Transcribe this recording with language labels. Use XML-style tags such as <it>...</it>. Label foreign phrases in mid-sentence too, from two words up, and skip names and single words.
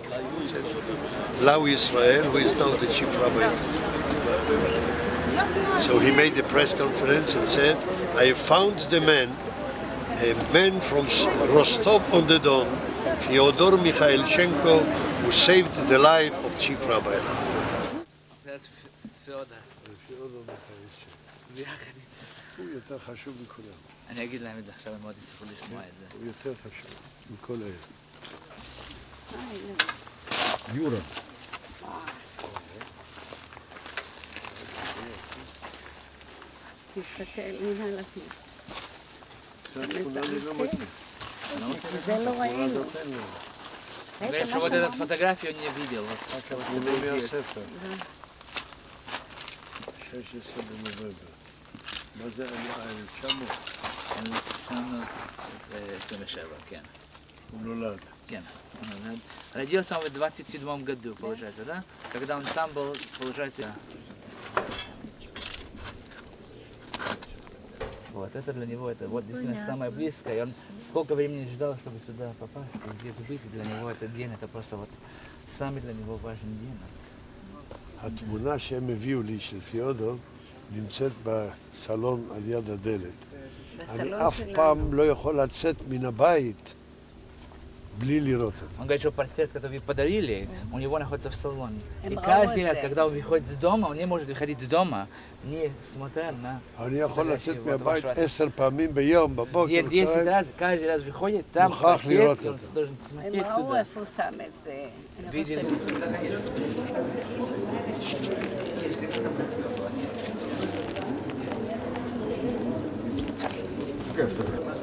<en>Lau Israel, who is now the chief rabbi. So he made a press conference and said, I found the man, a man from Rostov on the Don, Feodor Mikhailichenko, who saved the life of chief rabbi. That's Feodor. Feodor Mikhailichenko.</en> <he>הוא יותר חשוב מכולם. אני אגיד להם את זה עכשיו, הם מאוד יצטרכו לשמוע את זה. הוא יותר חשוב מכל אלה. יורה. תסתכל, הנה על הפנים. אני לא מכיר. זה לא ראינו.</he> <ru>Говорят, что вот эту фотографию он не видел.</ru> <he>הוא לא מהספר. 16 בנובמבר. מה זה 1900? 1927, כן. הוא נולד. כן, הוא נולד.</he> <ru>Родился он в 27 году, получается, да? Когда он там был, получается... Вот, это для него, это вот действительно самое близкое. И он сколько времени ждал, чтобы сюда попасть, и здесь быть. Для него этот день, это просто вот самый для него важный день.</ru> <he>התמונה שהם הביאו לי של פיודור נמצאת בסלון על יד הדלת. אני אף פעם לא יכול לצאת מן הבית בלי לראות אותו.</he> <ru>Он говорит, что портрет, который подарили, у него находится в салоне. И каждый раз, когда он выходит из дома, он не может выходить из дома, не смотря на</ru> <he>אני יכול לצאת מהבית 10 פעמים ביום, בבוקר,</he> <ru>10 раз, каждый раз выходит, там портрет, и он должен смотреть</ru> <he>הם ראו</he> <ru>туда.</ru> <he>איפה הוא שם את זה. אני</he> <ru>Видели.</ru> <he>חושבת.</he>